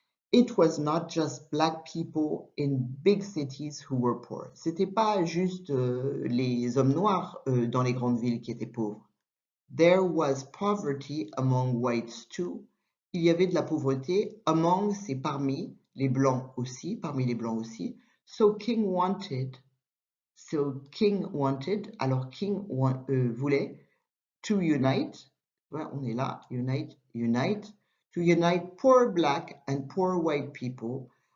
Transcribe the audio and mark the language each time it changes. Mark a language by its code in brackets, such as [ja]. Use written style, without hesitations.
[en] It was not just black people in big cities who were poor. [fr] C'était pas juste les hommes noirs dans les grandes villes qui étaient pauvres. [en] There was poverty among whites too. [fr] Il y avait de la pauvreté. [en] Among, [fr] c'est parmi les blancs aussi, parmi les blancs aussi. [en] So King wanted So King wanted, [fr] alors King voulait [en] to unite, [fr] voilà, on est là, [en] unite, to unite poor black and poor white people.